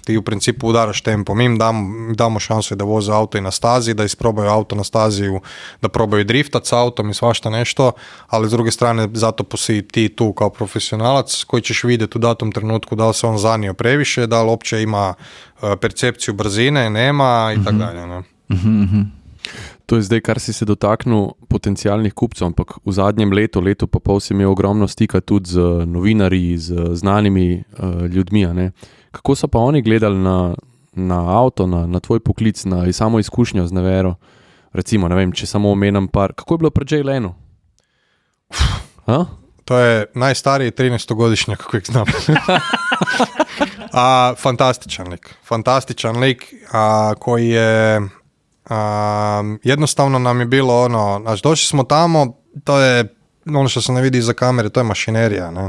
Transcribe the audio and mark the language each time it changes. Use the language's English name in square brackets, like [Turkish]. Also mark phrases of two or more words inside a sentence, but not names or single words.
[Croatian] Ti u principu udaraš tempom. Im damo šansu da voze auto i na stazi, da isprobaju auto na stazi, da probaju driftat s autom i svašta nešto, ali s druge strane zato si ti tu kao profesionalac koji ćeš vidjeti u datom trenutku da li se on zanio previše, da li uopće ima percepciju brzine, nema i tako dalje. Ne? [Slovenian] To je zdaj, kar si se dotaknil potencijalnih kupcev, ampak v zadnjem letu pa pol si imel ogromno stika tudi z novinarji, z znanimi ljudmi. Ne? Kako so pa oni gledali na avto, na tvoj poklic, na samo izkušnjo z Nevero? Recimo, ne vem, če samo omenem par. Kako je bilo pri Jay Lenu? [Croatian] To je najstariji 13-godišnjak kojeg znam. Fantastičan lik koji je jednostavno nam je bilo došli smo tamo, to je ono što se ne vidi iza kamere, to je mašinerija, ne?